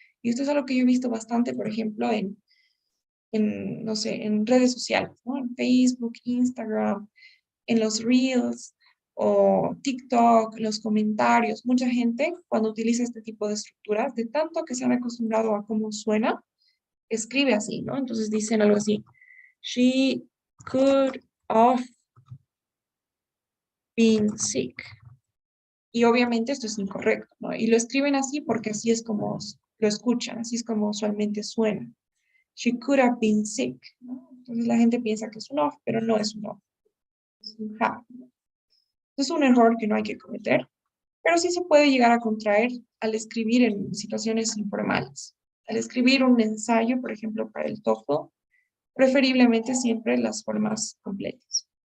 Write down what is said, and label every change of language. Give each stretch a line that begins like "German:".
Spanish: Y esto es algo que yo he visto bastante, por ejemplo, no sé, en redes sociales, ¿no? En Facebook, Instagram, en los Reels o TikTok, los comentarios. Mucha gente, cuando utiliza este tipo de estructuras, de tanto que se han acostumbrado a cómo suena, escribe así, ¿no? Entonces dicen algo así,
English: she could have been sick.
Spanish: Y obviamente esto es incorrecto, ¿no? Y lo escriben así porque así es como lo escuchan, así es como usualmente suena.
English: She could have been sick, ¿no?
Spanish: Entonces la gente piensa que es un off, pero no es un off, es un have, ¿no? Es un error que no hay que cometer, pero sí se puede llegar a contraer al escribir en situaciones informales. Al escribir un ensayo, por ejemplo, para el TOEFL, preferiblemente siempre las formas completas.